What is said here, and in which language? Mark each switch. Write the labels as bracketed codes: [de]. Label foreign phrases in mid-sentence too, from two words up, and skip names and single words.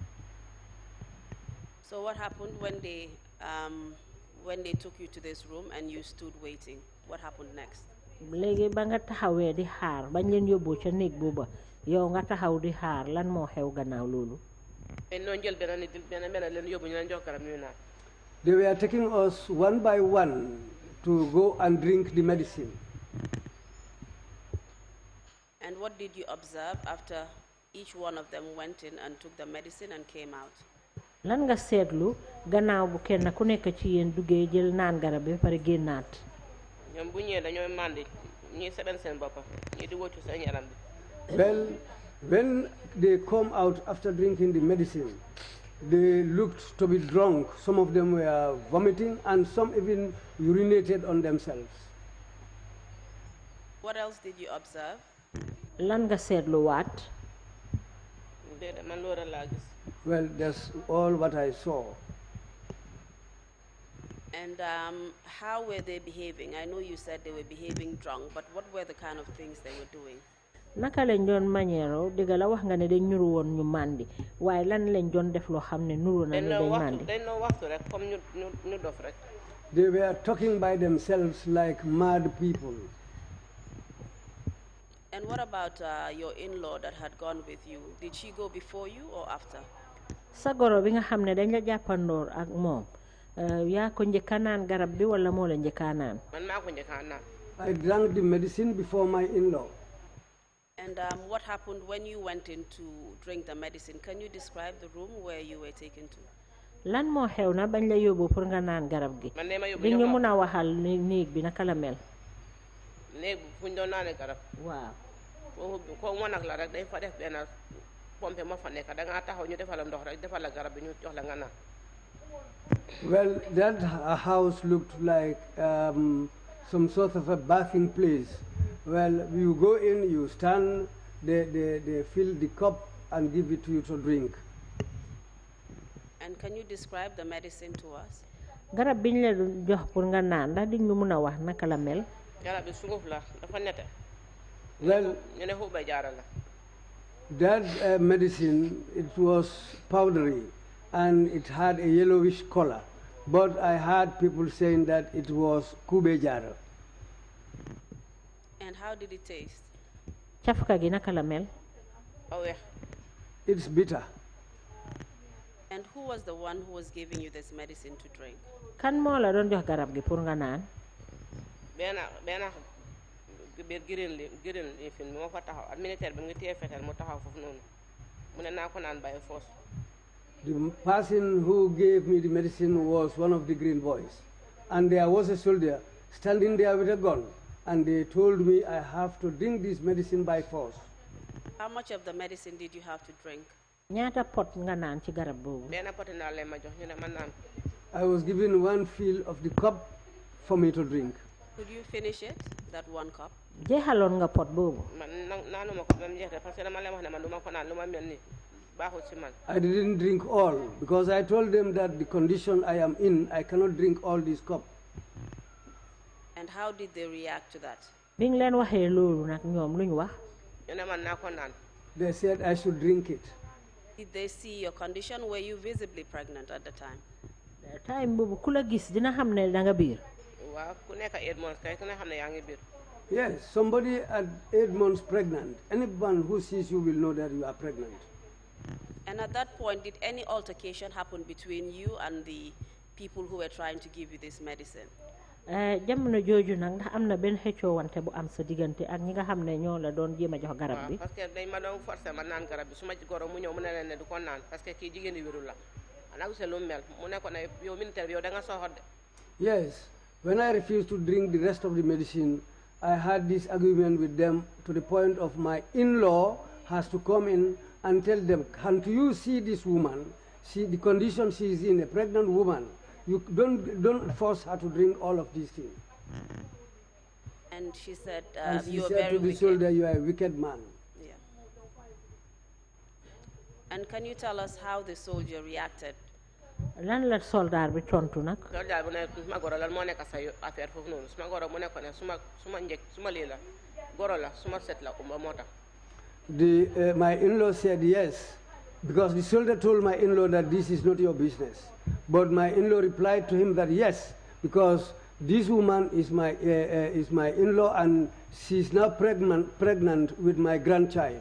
[en] So what happened when they took you to this room and you stood waiting? What happened next? [wo] léegi ba nga taxawee di xaar bañ leen yóbbu ca néeg booba yow nga taxaw di xaar lan moo xew gannaaw loolu. [en] They were taking us one by one to go and drink the medicine. And what did you observe after each one of them went in and took the medicine and came out? [wo] lan nga seetlu gannaaw bu kenn ku nekk ci yéen duggee jël naan garab bi pare génnaat. ñoom bu ñëwee dañooy mandi ñuy seben seen bopp ñuy di wóccu seen yaram bi. [en] Well, when they come out after drinking the medicine, they looked to be drunk. Some of them were vomiting and some even urinated on themselves. What else did you observe? [wo] lan nga seetlu waat. man loolu laa gis. [en] Well, that's all what I saw. And how were they behaving? I know you said they were behaving drunk, but what were the kind of things they were doing? [wo] naka lañ doon manière dëgg la wax nga ne dañ ñuru woon ñu màndi waaye lan lañ doon def loo xam ne nuru na ne dañ màndi. dañ doon waxtu rek comme ñu dof rek. [en] They were talking by themselves like mad people. And what about your in-law that had gone with you? Did she go before you or after? [wo] sa goro bi nga xam ne dañ la jàppandoor ak moom yaa ko njëkka naan garab bi wala moo la njëkka naan. man maa ko njëkka naan. [en] I drank the medicine before my in-law. And what happened when you went in to drink the medicine? Can you describe the room where you were taken to? [wo] lan moo xew na bañ la yóbbu pour nga naan garab gi. di nga mun a waxal néeg bi naka la mel. néeg bi fu ñu doon naanee garab. waaw. foofu ko moo nag la rek dañ fa def benn pompe moo fa nekk da ngaa taxaw ñu defal la ndox rek defal la garab bi ñu jox la nga naan. [en] Well, that house looked like some sort of a bathing place. Well, you go in, you stand, they fill the cup and give it to you to drink. And can you describe the medicine to us? [wo] garab biñ la jox pour nga naan ndax diñ ñu mun a wax naka la mel. garab bi sunguf la dafa nete. [en] Well, [wo] ñu ne xuuba jaara la. [en] that medicine, it was powdery and it had a yellowish color. But I heard people saying that it was kube jara. And how did it taste? [wo] cafka gi naka la mel. [en] It's bitter. And who was the one who was giving you this medicine to drink? [wo] kan moo la doon jox garab gi pour nga naan. benn biir girin li fi moo fa taxaw ak militaire bi ngi téye fetal mu taxaw foofu noonu mu ne naa ko naan [en] by force. The person who gave me the medicine was one of the green boys. And there was a soldier standing there with a gun. And they told me I have to drink this medicine by force. How much of the medicine did you have to drink? [wo] ñaata pot nga naan ci garab boobu. benn pot naa leen ma jox ñu ne ma naan. [en] I was given one fill of the cup for me to drink. Could you finish it, that one cup? [wo] jeexaloon nga pot boobu. man naanuma ko ba mu jeex [fr] parce que [wo] dama leen wax ne man du ma ko naan lu ma mel ni baaxul ci man. [en] I didn't drink all because I told them that the condition I am in, I cannot drink all this cup. And how did they react to that? [wo] bi nga leen waxee loolu nag ñoom luñ wax. ñu ne man naa ko naan. [en] They said I should drink it. Did they see your condition? Were you visibly pregnant at the time? [wo] time boobu ku la gis dina xam ne da nga biir. waaw ku nekk 8 months kay ku ne xam ne yaa ngi biir. [en] Yes, somebody at 8 months pregnant, anyone who sees you will know that you are pregnant. And at that point, did any altercation happen between you and the people who were trying to give you this medicine? [wo] jamono jooju nag ndax am na benn xëccoo wante bu am sa diggante ak ñi nga xam ne ñoo la doon jéem a jox garab bi. [fr] parce que [wo] dañ ma doon forcé ma naan garab bi su ma goro mu ñëw mu ne leen ne du ko naan [fr] parce que [wo] kii jigéen yi wérul la xanaa gisee lu mel mu ne ko ne yow militaire bi yow da nga soxor de. [en] Yes, when I refused to drink the rest of the medicine, I had this argument with them to the point of my in-law has to come in and tell them, can't you see this woman? See the condition she is in, a pregnant woman. You don't force her to drink all of these things. And she said, and she you are said very to the wicked. soldier, you are a wicked man. Yeah. And can you tell us how the soldier reacted? [wo] lan la soldat bi tontu nag. soldat bu ne suma goro lan moo nekk sa affaire foofu noonu suma goro mu ne ko ne suma njëkk suma lii la goro la suma set la umba moo tax. [en] My in-law said yes, because the soldier told my in-law that this is not your business. But my in-law replied to him that yes, because this woman is my in-law and she's now pregnant with my grandchild.